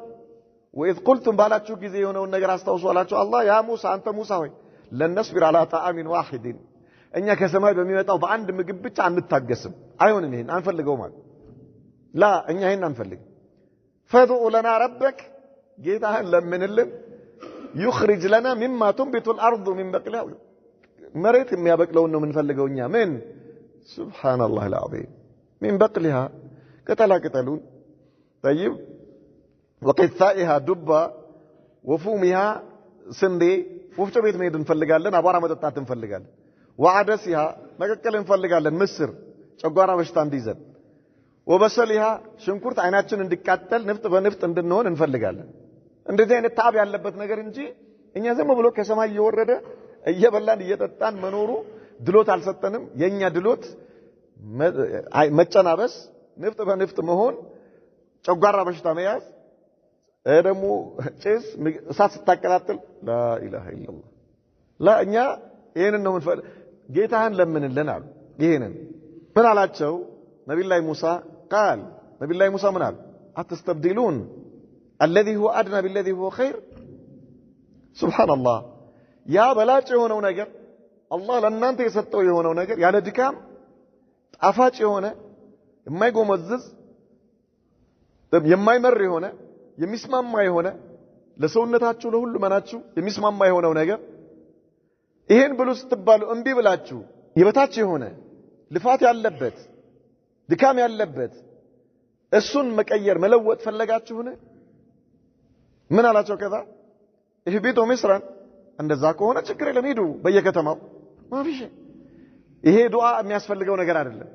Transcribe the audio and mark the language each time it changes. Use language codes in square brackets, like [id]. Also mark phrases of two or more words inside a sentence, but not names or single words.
[am] ወይስ ቁልቱም ባላችሁ ጊዜ የሆነውን ነገር አስታውሱ አላችሁ አላህ [ar] يا موسى [am] አንተ ሙሳ ሆይ [ar] لن نصبر على طعام واحد [am] እኛ ከሰማይ በሚመጣው በአንድ ምግብ ብቻ አንታገስም አይሆንም ይሄን አንፈልገው ማለት ላ እኛ ይሄን አንፈልግ [ar] فادع لنا ربك [am] ጌታህን ለምንልን [ar] يخرج لنا مما تنبت الارض من بقلها مريت [am] የሚያበቅለውን ነው የምንፈልገው እኛ ምን [ar] سبحان الله العظيم من بقلها ቅጠሉን طيب وقثائها دبا وفومها [am] ስንዴ ወፍጮ ቤት መሄድ እንፈልጋለን አቧራ መጠጣት እንፈልጋለን وعدسها መቀቀል እንፈልጋለን ምስር ጨጓራ በሽታ እንዲይዘን وبصلها ሽንኩርት አይናችን እንዲቃጠል ንፍጥ በንፍጥ እንድንሆን እንፈልጋለን እንደዚህ አይነት ታብ ያለበት ነገር እንጂ እኛ ዝም ብሎ ከሰማይ እየወረደ እየበላን እየጠጣን መኖሩ ድሎት አልሰጠንም የኛ ድሎት መጨናበስ ንፍጥ በንፍጥ መሆን ጨጓራ በሽታ መያዝ ደግሞ ጭስ እሳት ስታቀጣጥል [ar] لا اله الا الله لا [am] እኛ ይሄንን ነው የምንፈልግ ጌታህን ለምንልን አሉ ይሄንን ምን አላቸው ነብዩላህ ሙሳ قال ነብዩላህ ሙሳ ምን አሉ አትስተብዲሉን [ar] الذي هو ادنى بالذي هو خير سبحان الله يا [am] በላጭ የሆነው ነገር አላህ ለእናንተ የሰጠው የሆነው ነገር ያለ ድካም ጣፋጭ የሆነ የማይጎመዝዝ የማይመር የሆነ የሚስማማ የሆነ ለሰውነታችሁ ለሁሉ መናችሁ የሚስማማ የሆነው ነገር ይሄን ብሉ ስትባሉ እንቢ ብላችሁ የበታች የሆነ ልፋት ያለበት ድካም ያለበት እሱን መቀየር መለወጥ ፈለጋችሁን ምን አላቸው ከዛ [ar] اهبطوا مصرا [am] እንደዛ ከሆነ ችግር የለም ሂዱ በየከተማው ማፊሽ ይሄ ዱዓ የሚያስፈልገው ነገር አይደለም